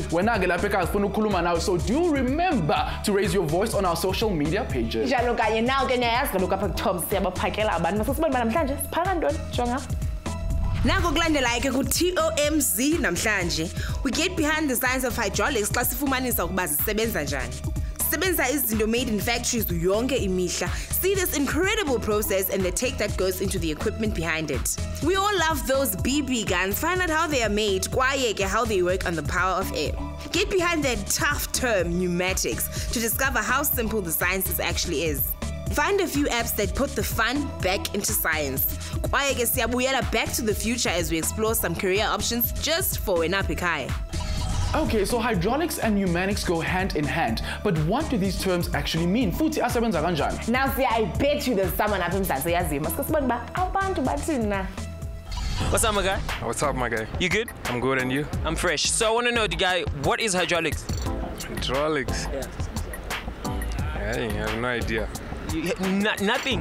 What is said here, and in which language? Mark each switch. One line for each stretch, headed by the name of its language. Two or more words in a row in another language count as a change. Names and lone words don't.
English: So do remember to raise your voice on our social media pages. We get behind the science of hydraulics
Xhosa: xa sifumanisa ukuba zisebenza njani. Zisebenza izinto
English: made in factories
Xhosa: yonke imihla.
English: See this incredible process and the tech that goes into the equipment behind it. We all love those BB guns. Find out how they are made, how they work on the power of air. Get behind that tough term, pneumatics, to discover how simple the science actually is. Find a few apps that put the fun back into science. Back to the future as we explore some career options just for Pneumatic. Okay, so hydraulics and pneumatics go hand in hand. But what do these terms actually mean?
Zulu: Futhi asebenza kanjani?
English: Now see, I bet you there's someone up in Sasayazi. What's up, my guy? What's up, my guy? You good? I'm good, and you? I'm fresh. So I want to know, the guy, what is hydraulics? Hydraulics? Yeah. I have no idea. Nothing?